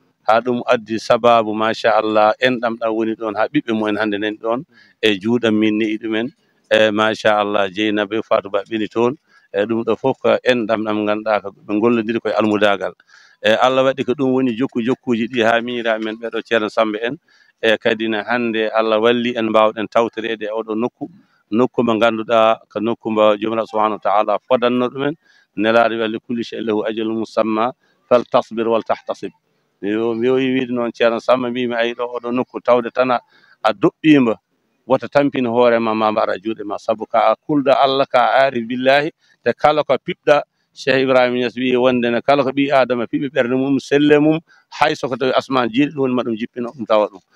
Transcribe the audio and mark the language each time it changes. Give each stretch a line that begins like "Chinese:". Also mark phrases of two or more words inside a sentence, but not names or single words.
Fula: Haa ɗum addi sababu, machallah, en ɗam ɗam woni ɗon, haa ɓiɓɓe mumen hannde nani ɗon, e juuɗam min ne'i ɗumen, e machallah, Dieynaba Fatou Ba ɓeni toon, e ɗum ɗo fof ko en ɗam ɗam ngannduɗaa ko ɓe ngollondiri koye almudagal. E Allah waɗi ko ɗum woni jokku jokkuuji ɗi haa miñiraaɓe men ɓeɗo Ceerno Samba en, e kadi ne hannde Allah walli en mbaawɗen tawtoreede e oɗo nokku, nokku mo ngannduɗaa ko nokku mo Jomiraɗo
Arabic: سبحانه وتعالى
Fula: fodanno ɗumen. Nelaaɗo wi,
Arabic: "لكل شيء له أجل مسمى، فلتصبر ولتحتسب."
Fula: Mi yo-, mi yowi wiide noon Ceerno Samba, mbimi, "Ayi ɗo oɗo nokku tawde tan a, a doɓɓima, wota tampini hoore ma, ma mbaɗa juuɗe ma, sabu ka a kulɗo Allah, ka a
Arabic: عارف بالله,
Fula: te kala ko piɓɗa." Cheikh Ibrahima Niass wi wonde ne kala ko ɓi Adama piɓi ɓernde mum, selle mum, hay soko tawi asman jiiɗi ɗum woni ma ɗum jippino ɗum tawa ɗum.